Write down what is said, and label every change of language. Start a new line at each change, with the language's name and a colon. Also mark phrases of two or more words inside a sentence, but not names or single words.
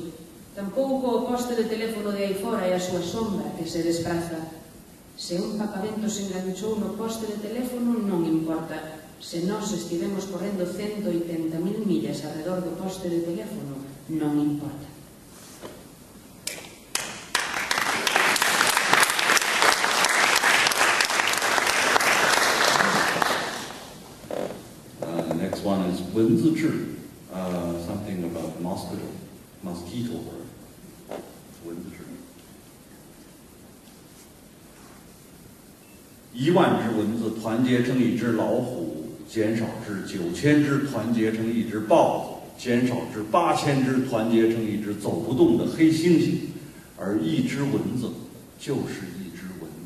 Galician: Tampouco o poste de teléfono de aí fora e a súa sombra que se despraza. Se un papavento se enganchou no poste de teléfono non importa. Se nós estivemos correndo 180.000 millas alrededor do poste de teléfono, non importa.
English: Next one is 蚊子治, something about mosquito word.
Chinese: 蚊子治。10000只蚊子团结成一只老虎，减少至9000只团结成一只豹子，减少至8000只团结成一只走不动的黑猩猩，而一只蚊子就是一只蚊子。